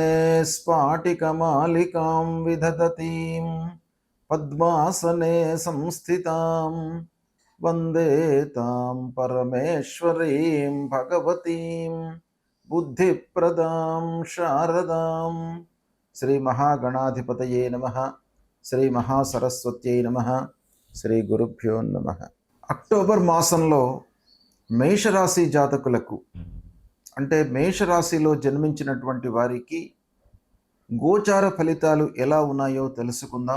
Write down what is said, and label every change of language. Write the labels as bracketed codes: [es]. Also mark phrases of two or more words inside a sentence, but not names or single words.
[sa] स्फाटिकमालिकां विदधतीं पद्मासने संस्थितां वन्दे तां परमेश्वरीं भगवतीं बुद्धिप्रदां शारदां శ్రీ మహాగణాధిపతయే నమః శ్రీ మహాసరస్వత్యై నమః శ్రీ గురుభ్యో నమః. [te] అక్టోబర్ మాసంలో మేషరాశి జాతకులకు అంటే మేషరాశిలో జన్మించినటువంటి వారికి గోచార ఫలితాలు ఎలా ఉన్నాయో తెలుసుకుందాం.